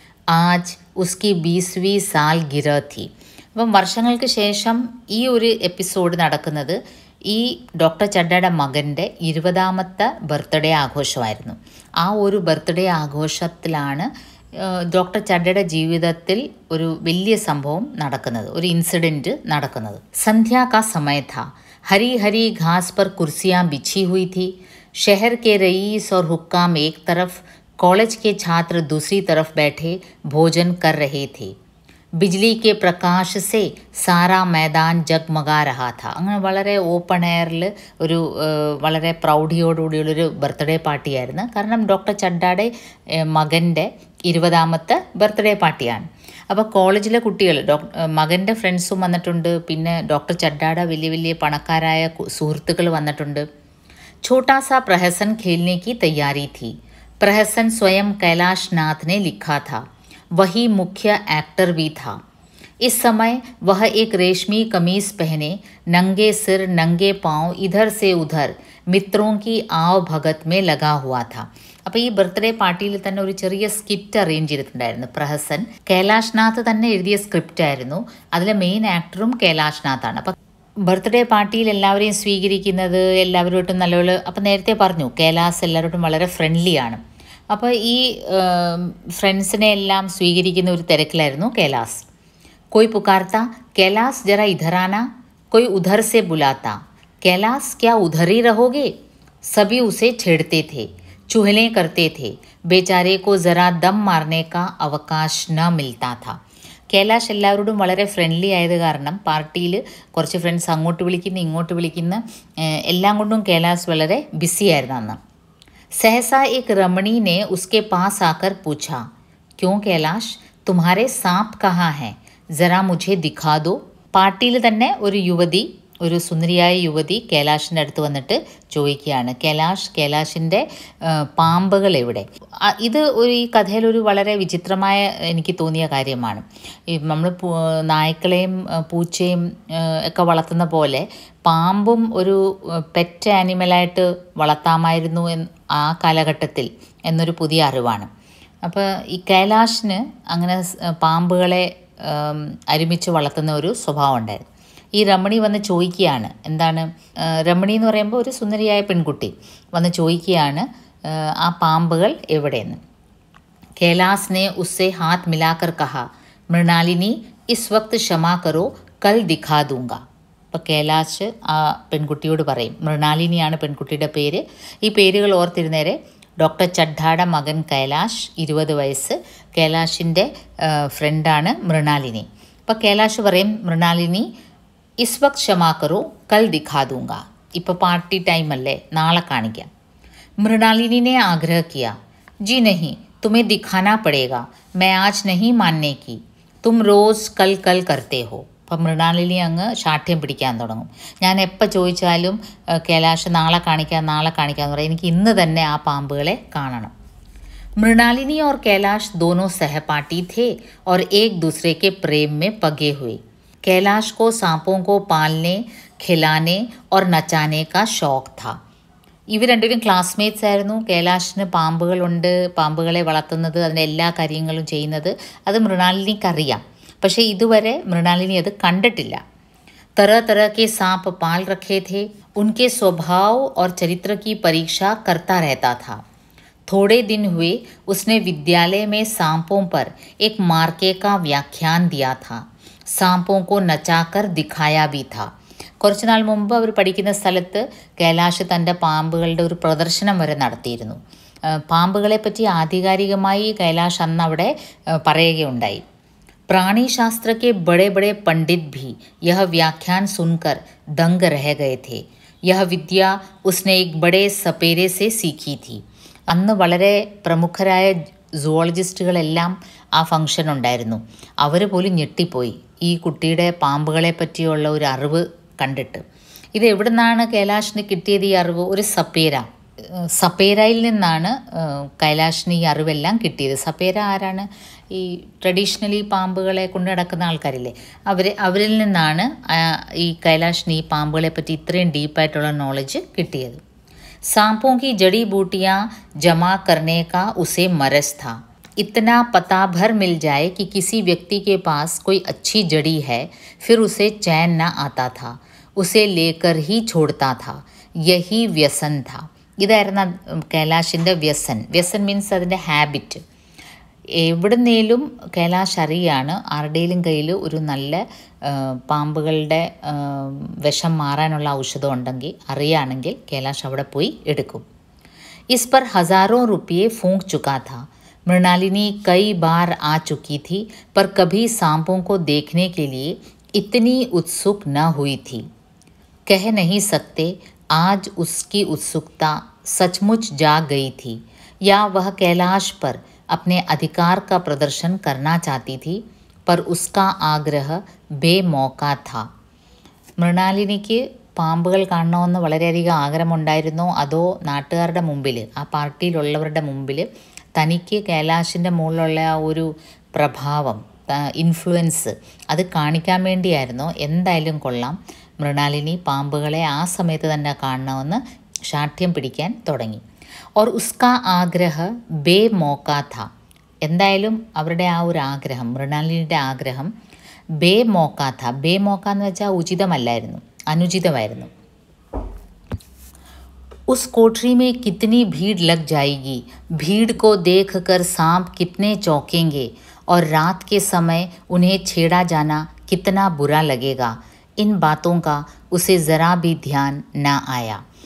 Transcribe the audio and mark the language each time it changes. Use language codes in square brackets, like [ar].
[hi] ആജ് ഉസ്കി 20വീं സാൽ ഗിര थी. [ml] അപ്പം വർഷങ്ങൾക്ക് ശേഷം ഈ ഒരു എപ്പിസോഡ് നടക്കുന്നത് ഈ ഡോക്ടർ ചഡ്ഡയുടെ മകൻ്റെ 20ാമത്തെ ബർത്ത്ഡേ ആഘോഷമായിരുന്നു. ആ ഒരു ബർത്ത്ഡേ ആഘോഷത്തിലാണ് ഡോക്ടർ ചഡ്ഡയുടെ ജീവിതത്തിൽ ഒരു വലിയ സംഭവം നടക്കുന്നത്, ഒരു ഇൻസിഡൻറ്റ് നടക്കുന്നത്. [hi] സന്ധ്യ കാ സമയ था. हरी हरी घास पर कुर्सियाँ बिछी हुई थी. शहर के रईस और हुक्काम एक तरफ, कॉलेज के छात्र दूसरी तरफ बैठे भोजन कर रहे थे. बिजली के प्रकाश से सारा मैदान जगमगा रहा था. [ml] അങ്ങനെ വളരെ ഓപ്പൺ എയറിൽ ഒരു വളരെ പ്രൗഢിയോടുകൂടിയുള്ളൊരു ബർത്ത്ഡേ പാർട്ടിയായിരുന്നു. കാരണം ഡോക്ടർ ചഡ്ഡയുടെ മകൻ്റെ 20ാമത്തെ ബർത്ത്ഡേ പാർട്ടിയാണ്. അപ്പോൾ കോളേജിലെ കുട്ടികൾ മകൻ്റെ ഫ്രണ്ട്സും വന്നിട്ടുണ്ട്. പിന്നെ ഡോക്ടർ ചഡ്ഡയുടെ വലിയ വലിയ പണക്കാരായ സുഹൃത്തുക്കൾ വന്നിട്ടുണ്ട്. [hi] छोटा सा प्रहसन खेलने की तैयारी थी. प्रहसन स्वयं कैलाश नाथ ने लिखा था. वही मुख्य एक्टर भी था. इस समय वह एक रेशमी कमीज पहने, नंगे सिर नंगे पांव इधर से उधर मित्रों की आव भगत में लगा हुआ था. [ml] അപ്പോൾ ഈ ബർത്ത്ഡേ പാർട്ടിയിൽ തന്നെ ഒരു ചെറിയ സ്കിറ്റ് അറേഞ്ച് ചെയ്തിട്ടുണ്ടായിരുന്നു പ്രഹസൻ. കൈലാഷ് നാഥ് തന്നെ എഴുതിയ സ്ക്രിപ്റ്റ് ആയിരുന്നു. അതിലെ മെയിൻ ആക്ടറും കൈലാഷ് നാഥാണ്. അപ്പം ബർത്ത്ഡേ പാർട്ടിയിൽ എല്ലാവരെയും സ്വീകരിക്കുന്നത്, എല്ലാവരോട്ടും നല്ലപോലെ. അപ്പം നേരത്തെ പറഞ്ഞു കൈലാസ് എല്ലാവരോട്ടും വളരെ ഫ്രണ്ട്ലിയാണ്. അപ്പോൾ ഈ ഫ്രണ്ട്സിനെ എല്ലാം സ്വീകരിക്കുന്ന ഒരു തിരക്കിലായിരുന്നു കൈലാസ്. [hi] कोई पुकारता, कैलाश जरा इधर आना. कोई उधर से बुलाता, कैलाश क्या उधर ही रहोगे. सभी उसे छेड़ते थे, चुहलें करते थे. बेचारे को ज़रा दम मारने का अवकाश न मिलता था. [ml] കൈലാഷ് എല്ലാവരോടും വളരെ ഫ്രണ്ട്ലി ആയത് കാരണം പാർട്ടിയിൽ കുറച്ച് ഫ്രണ്ട്സ് അങ്ങോട്ട് വിളിക്കുന്ന ഇങ്ങോട്ട് വിളിക്കുന്ന എല്ലാം കൊണ്ടും കൈലാഷ് വളരെ ബിസി ആയിരുന്നു അന്ന്. [hi] सहसा एक रमणी ने उसके पास आकर पूछा, क्यों कैलाश, तुम्हारे सांप कहाँ हैं, जरा मुझे दिखा दो. [ml] പാർട്ടിയിൽ തന്നെ ഒരു യുവതി, ഒരു സുന്ദരിയായ യുവതി കൈലാഷിൻ്റെ അടുത്ത് വന്നിട്ട് ചോദിക്കുകയാണ്, കൈലാഷിൻ്റെ പാമ്പുകൾ എവിടെ. ഇത് ഈ കഥയിലൊരു വളരെ വിചിത്രമായ എനിക്ക് തോന്നിയ കാര്യമാണ്. ഈ നമ്മൾ നായ്ക്കളെയും പൂച്ചയും ഒക്കെ വളർത്തുന്ന പോലെ പാമ്പും ഒരു പെറ്റ് ആനിമലായിട്ട് വളർത്താമായിരുന്നു ആ കാലഘട്ടത്തിൽ എന്നൊരു പുതിയ അറിവാണ്. അപ്പോൾ ഈ കൈലാഷിന് അങ്ങനെ പാമ്പുകളെ ഒരുമിച്ച് വളർത്തുന്ന ഒരു സ്വഭാവം ഉണ്ടായിരുന്നു. ഈ രമണി വന്ന് ചോദിക്കുകയാണ്, എന്താണ് രമണി എന്ന് പറയുമ്പോൾ ഒരു സുന്ദരിയായ പെൺകുട്ടി വന്ന് ചോദിക്കുകയാണ് ആ പാമ്പുകൾ എവിടെയെന്ന്. [hi] കൈലാസ് ने उससे हाथ मिलाकर कहा, മൃണാലിനി इस वक्त क्षमा करो, कल दिखा दूंगा. [ml] അപ്പോൾ കൈലാഷ് ആ പെൺകുട്ടിയോട് പറയും, മൃണാലിനിയാണ് പെൺകുട്ടിയുടെ പേര്. ഈ പേരുകൾ ഓർത്തിരുന്നേരെ ഡോക്ടർ ചഡ്ഡയുടെ മകൻ കൈലാഷ്, 20 വയസ്സ്. കൈലാഷിൻ്റെ ഫ്രണ്ടാണ് മൃണാലിനി. അപ്പോൾ കൈലാഷ് പറയും, [hi] മൃണാലിനി इस वक्त क्षमा करो, कल दिखा दूंगा. [ml] ഇപ്പോൾ പാർട്ടി ടൈം അല്ലേ, നാളെ കാണിക്കാം. [hi] मृणालिनी ने आग्रह किया, जी नहीं, तुम्हें दिखाना पड़ेगा. मैं आज नहीं मानने की. तुम रोज़ कल कल करते हो. [ml] അപ്പം മൃണാലിനി അങ്ങ് ശാഠ്യം പിടിക്കാൻ തുടങ്ങും. ഞാൻ എപ്പോൾ ചോദിച്ചാലും കൈലാഷ് നാളെ കാണിക്കാം എന്ന് പറയും. എനിക്ക് ഇന്ന് തന്നെ ആ പാമ്പുകളെ കാണണം. [hi] मृणालिनी और कैलाश दोनों सहपाठी थे और एक दूसरे के प्रेम में पगे हुए. कैलाश को सांपों को पालने खिलाने और नचाने का शौक था. [ml] ഇവർ രണ്ടുപേരും ക്ലാസ്മേറ്റ്സ് ആയിരുന്നു. കൈലാഷിന് പാമ്പുകളുണ്ട്, പാമ്പുകളെ വളർത്തുന്നത്, അതിൻ്റെ എല്ലാ കാര്യങ്ങളും ചെയ്യുന്നത് അത് മൃണാലിനിക്കറിയാം. പക്ഷേ ഇതുവരെ മൃണാലിനി അത് കണ്ടിട്ടില്ല. [hi] तरह तरह के सांप पाल रखे थे. उनके स्वभाव और चरित्र की परीक्षा करता रहता था. थोड़े दिन हुए उसने विद्यालय में सांपों पर एक मार्के का व्याख्यान दिया था. सांपों को नचाकर दिखाया भी था. [ml] കുറച്ച് നാൾ മുമ്പ് അവർ പഠിക്കുന്ന സ്ഥലത്ത് കൈലാഷ് തൻ്റെ പാമ്പുകളുടെ ഒരു പ്രദർശനം വരെ നടത്തിയിരുന്നു. പാമ്പുകളെപ്പറ്റി ആധികാരികമായി കൈലാഷ് അന്ന് അവിടെ പറയുകയുണ്ടായി. [hi] प्राणी शास्त्र के बड़े बड़े पंडित भी यह व्याख्यान सुनकर दंग रह गए थे. यह विद्या उसने एक बड़े सपेरे से सीखी थी. [ml] അന്ന് വളരെ പ്രമുഖരായ സുവോളജിസ്റ്റുകളെല്ലാം ആ ഫംഗ്ഷൻ ഉണ്ടായിരുന്നു. അവർ പോലും ഞെട്ടിപ്പോയി ഈ കുട്ടിയുടെ പാമ്പുകളെ പറ്റിയുള്ള ഒരു അറിവ് കണ്ടിട്ട്. ഇത് എവിടെ നിന്നാണ് കൈലാഷിന് കിട്ടിയത് ഈ അറിവ്? ഒരു സപ്പേരയിൽ നിന്നാണ് കൈലാഷിന് ഈ അറിവെല്ലാം കിട്ടിയത്. സപ്പേര ആരാണ്? ഈ ട്രഡീഷണലി പാമ്പുകളെ കൊണ്ട് നടക്കുന്ന ആൾക്കാരില്ലേ, അവരിൽ നിന്നാണ് ഈ കൈലാഷിന് ഈ പാമ്പുകളെ പറ്റി ഇത്രയും ഡീപ്പായിട്ടുള്ള നോളജ് കിട്ടിയത്. [hi] सांपों की जड़ी बूटियाँ जमा करने का उसे मरज था. इतना पता भर मिल जाए कि किसी व्यक्ति के पास कोई अच्छी जड़ी है, फिर उसे चैन न आता था. उसे लेकर ही छोड़ता था. यही व्यसन था. [ml] ഇതായിരുന്നു കൈലാഷിൻ്റെ വ്യസൻ. വ്യസൻ മീൻസ് അതിൻ്റെ ഹാബിറ്റ്. എവിടുന്നേലും കൈലാഷ് അറിയാണ് ആരുടെയും കയ്യിൽ ഒരു നല്ല പാമ്പുകളുടെ വിഷം മാറാനുള്ള ഔഷധം ഉണ്ടെങ്കിൽ അറിയുകയാണെങ്കിൽ കൈലാഷ് അവിടെ പോയി എടുക്കും. [hi] इस पर हज़ारों रुपये फूंक चुका था. मृणालिनी कई बार आ चुकी थी, पर कभी सांपों को देखने के लिए इतनी उत्सुक न हुई थी. कह नहीं सकते आज उसकी उत्सुकता सचमुच जाग गई थी या वह कैलाश पर अपने अधिकार का प्रदर्शन करना चाहती थी, पर उसका आग्रह बेमौका था. [ml] മൃണാലിനിക്ക് പാമ്പുകൾ കാണണമെന്ന് വളരെയധികം ആഗ്രഹമുണ്ടായിരുന്നോ അതോ നാട്ടുകാരുടെ മുമ്പിൽ, ആ പാർട്ടിയിലുള്ളവരുടെ മുമ്പിൽ തനിക്ക് കൈലാഷിൻ്റെ മുകളിലുള്ള ആ ഒരു പ്രഭാവം, ഇൻഫ്ലുവൻസ് അത് കാണിക്കാൻ വേണ്ടിയായിരുന്നോ? എന്തായാലും കൊള്ളാം, മൃണാലിനി പാമ്പുകളെ ആ സമയത്ത് തന്നെ കാണണമെന്ന് ശാഠ്യം പിടിക്കാൻ തുടങ്ങി. [hi] और उसका ആഗ്രഹ ബേമോക്ക था. [ml] എന്തായാലും അവരുടെ ആ ഒരു ആഗ്രഹം, മൃണാലിനിയുടെ ആഗ്രഹം [hi] ബേമോക്ക था. [ml] ബേമോക്ക എന്ന് വെച്ചാൽ ഉചിതമല്ലായിരുന്നു, അനുചിതമായിരുന്നു. [hi] उस कोठरी में कितनी भीड़ लग जाएगी, भीड़ को देखकर सांप कितने चौंकेंगे और रात के समय उन्हें छेड़ा जाना कितना बुरा लगेगा. इन बातों का उसे ज़रा भी ध्यान न आया.